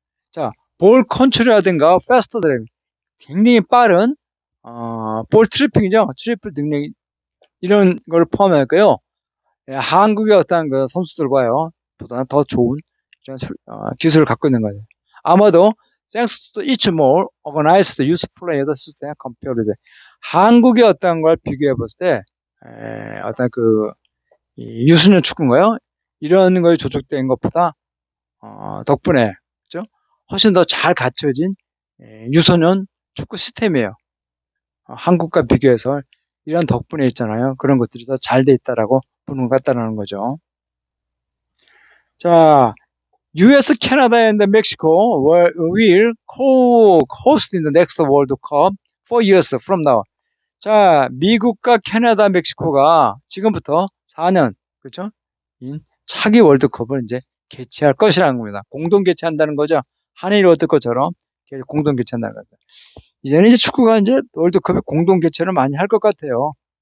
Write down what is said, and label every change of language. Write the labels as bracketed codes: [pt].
[ko] 자, 볼 컨트롤이라든가 패스트 드라이빙, 굉장히 빠른 볼 트리핑이죠. 트리플 능력 이런 걸 포함할까요? 한국의 어떤 선수들과요, 보다 더 좋은 기술을 갖고 있는 거예요. 아마도 [en] thanks to each more organized youth player system compared. [ko] 한국의 어떤 걸 비교해 봤을 때, 어떤 이 유소년 축구인가요? 이런 거에 조직된 것보다, 덕분에, 그죠? 훨씬 더 잘 갖춰진 유소년 축구 시스템이에요. 한국과 비교해서 이런 덕분에 있잖아요. 그런 것들이 더 잘 돼 있다라고 보는 것 같다라는 거죠. [en] 자, US, Canada, and Mexico will co-host in the next World Cup 4 years from now. [ko] 자, 미국과 캐나다, 멕시코가 지금부터 4년, 그렇죠? 차기 월드컵을 이제 개최할 것이라는 겁니다. 공동 개최한다는 거죠. 한일 월드컵처럼 공동 개최한다는 거죠. 이제는 이제 축구가 이제 월드컵에 공동 개최를 많이 할 것 같아요.